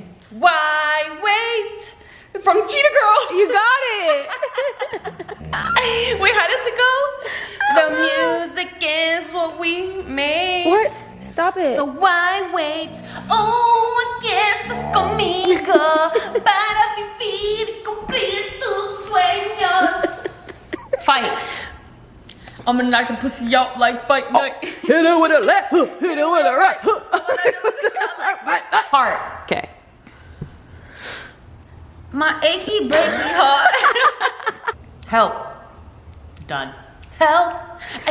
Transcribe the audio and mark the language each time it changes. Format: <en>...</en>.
<en>Why wait? From Cheetah Girls. You got it. Wait, how does it go? The music is what we made. What? Stop it. So why wait?</en> <es>Oh, aquí estás conmigo para vivir y cumplir tus sueños.</es> <en>Fight. I'm gonna knock the pussy out like fight night. Hit it with a left hook, hit it with a right hook. Heart. Okay. My achy breaky heart. Help. Done. Help. I</en>